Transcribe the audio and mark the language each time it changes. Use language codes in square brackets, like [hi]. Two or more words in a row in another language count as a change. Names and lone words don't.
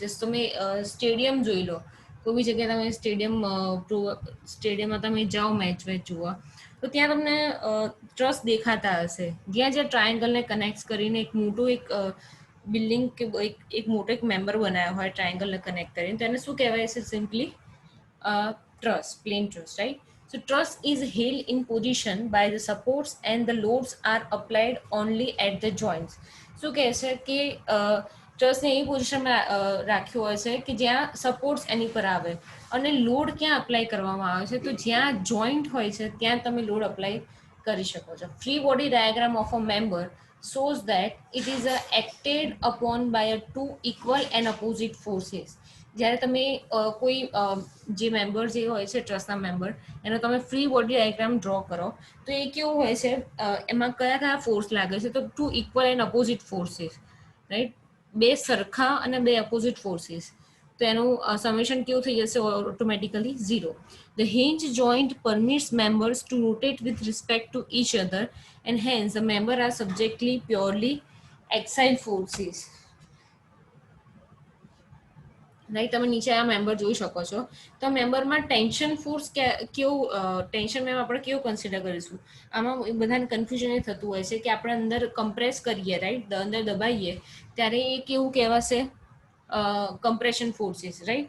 [gu] તમે સ્ટેડિયમ જોઈ લો, કોઈ બી જગ્યાએ તમે સ્ટેડિયમમાં તમે જાઓ મેચ વેચ જોવા, તો ત્યાં તમને ટ્રસ દેખાતા હશે જ્યાં જ્યાં ટ્રાયંગલને કનેક્ટ કરીને એક મોટું એક બિલ્ડિંગ કે એક મોટો એક મેમ્બર બનાવ્યો હોય ટ્રાયંગલને કનેક્ટ કરીને, તો એને શું કહેવાય છે? [en] સિમ્પલી truss, plain truss, right? So truss is held in position by the supports and the loads are applied only at the joints. [gu] શું કહે છે કે ટ્રસ્ટને એવી પોઝિશનમાં રાખ્યું હોય છે કે જ્યાં સપોર્ટ્સ એની પર આવે, અને લોડ ક્યાં અપ્લાય કરવામાં આવે છે, તો જ્યાં જોઈન્ટ હોય છે ત્યાં તમે [en] load apply [gu] કરી શકો છો. [en] free body diagram of a member shows that it is acted upon by a two equal and opposite forces. [gu] જ્યારે તમે કોઈ જે મેમ્બર જે હોય છે ટ્રસ્ટના મેમ્બર, એનો તમે [en] free body diagram draw [gu] કરો તો એ કેવું હોય છે, એમાં કયા કયા ફોર્સ લાગે છે, તો [en] two equal and opposite forces, right, [gu] બે સરખા અને બે [en] opposite forces, [gu] તો એનું સમેશન કેવું થઈ જશે, ઓટોમેટિકલી 0. [en] The hinge joint permits members to rotate with respect to each other, and hence the member are subjectly purely axial forces. [gu] રાઈટ, તમે નીચે આ મેમ્બર જોઈ શકો છો. તો મેમ્બરમાં [en] tension force [gu] કેવું, ટેન્શન મેમ આપણે કેવું કન્સિડર કરીશું, આમાં બધાને કન્ફ્યુઝન એ થતું હોય છે કે આપણે અંદર કમ્પ્રેસ કરીએ, રાઈટ, અંદર દબાઈએ ત્યારે એ કેવું કહેવાશે, [en] compression forces, right.